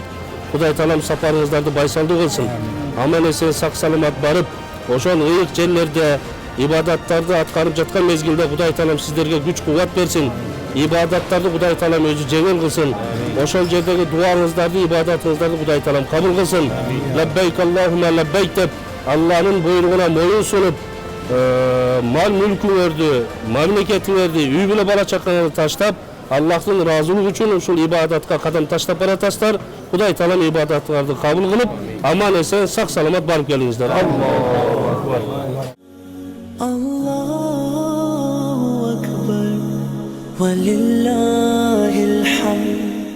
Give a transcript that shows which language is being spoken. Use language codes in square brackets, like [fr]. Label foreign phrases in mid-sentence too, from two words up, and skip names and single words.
[ky] Кудай Таалам сапарыңыздарды байсалдуу кылсын. Аман эсен сак саламат барып, ошол ыйык жерлерде ибадаттарды аткарып жаткан мезгилде Кудай Таалам сиздерге күч кубат берсин. Ибадаттарды Кудай Таалам өзү жеңил кылсын. Ошол жердеги дуаңыздарды, ибадатыңыздарды Кудай Таалам кабыл кылсын. [ar] لبيك اللهم لبيك [ky] деп Алланын буйругуна моюн сунуп, мал мүлкүңөрдү, мамлекетиңерди, үй бүлө бала чакаңарды таштап, Аллахтын ыраазылыгы үчүн ушул ибадатка кадам таштап баратасыздар. Кудай Таалам ибадаттарды кабыл кылып, аман эсен сак саламат барып келиңиздер. [ar] الله أكبر. الله أكبر، ولله الحمد.